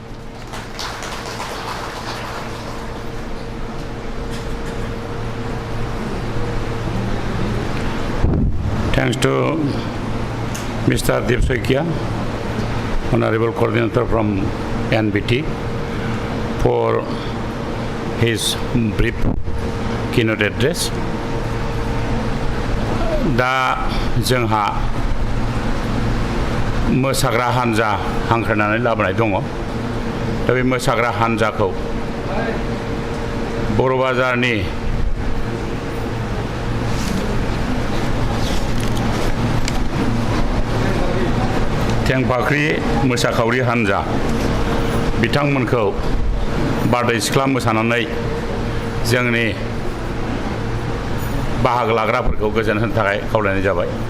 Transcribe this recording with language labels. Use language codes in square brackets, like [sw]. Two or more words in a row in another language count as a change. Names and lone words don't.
[en] Thanks to Mr. Deep Soikia, Honorable Coordinator from NBT, for his brief keynote address. [brx] Da जोंहा मोसाग्रा हानजा हांख्रायनानै लाबोनाय दङ। दा बे मोसाग्रा हानजाखौ बर' बाजारनि थेंफाख्रि मोसाखावरि हानजा बिथांमोनखौ बारदै सिख्ला मोसानानै जोंनि बाहागो लाग्राफोरखौ गोजोन होनो थाखाय खावलायनाय जाबाय।